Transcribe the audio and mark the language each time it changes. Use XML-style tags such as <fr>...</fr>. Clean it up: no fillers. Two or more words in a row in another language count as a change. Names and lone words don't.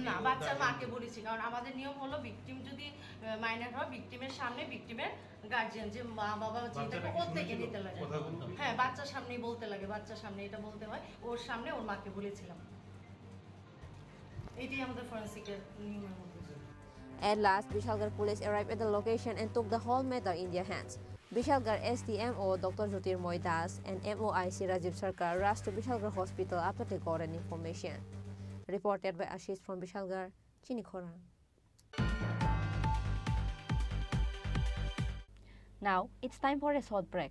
<bn>না, বাচ্চার মাকে বলেছি, কারণ আমাদের নিয়ম হলো ভিকটিম যদি মাইনর হয় ভিকটিমের সামনে ভিকটিমের গার্জিয়ান যে মা বাবা যেটাকে ওর থেকে নিতে লাগে, হ্যাঁ বাচ্চার সামনেই বলতে লাগে, বাচ্চার সামনে এটা বলতে হয়, ওর সামনে ওর মাকে বলেছিলাম। এটাই আমাদের ফরেন্সিকের নিয়মের মধ্যে।</bn> <en>At last, Bishalgarh police arrived at the location and took the whole matter in their hands. Bishalgarh SDMO Dr. Jyotirmoy Das and MOIC Rajiv Sarkar rushed to Bishalgarh Hospital after they got an information. Reported by Ashish from Bishalgarh, Chini Khorang. Now, it's time for a short break.</en>